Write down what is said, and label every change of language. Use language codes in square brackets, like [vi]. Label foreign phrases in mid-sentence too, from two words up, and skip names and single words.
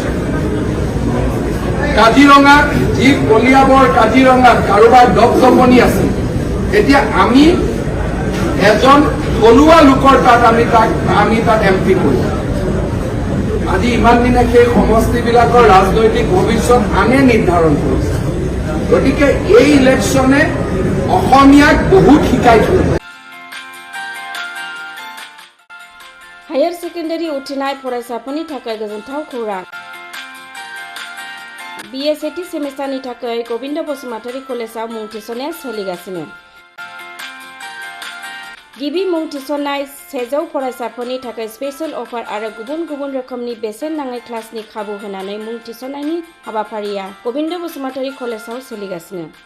[as] কাজিৰঙা যি কলিয়াবৰ কাজিৰঙাত কাৰোবাৰ দপদপনি আছে এতিয়া আমি এজন থলুৱা লোকৰ তাত আমি তাত MP কৰিম আজি ইমান দিনে সেই সমষ্টিবিলাকৰ ৰাজনৈতিক ভৱিষ্যত আনে নিৰ্ধাৰণ কৰিছে গতিকে এই ইলেকশ্যনে অসমীয়াক বহুত শিকাই থৈ [brx] हायर सेकेन्डारि उथ्रिनाय फरायसाफोरनि थाखाय गोजोनथाव खौरां BA सेथि सेमिस्टारनि थाखाय गोविन्द बसुमतारी कलेजाव मुं थिसननाया सोलिगासिनो गिबि मुं थिसननाय 100 फरायसाफोरनि थाखाय स्पेशल अफार आरो गुबुन गुबुन रोखोमनि बेसेन नाङै क्लासनि खाबु होनानै मुं थिसननायनि हाबाफारिया गोविन्द बसुमतारी कलेजाव सोलिगासिनो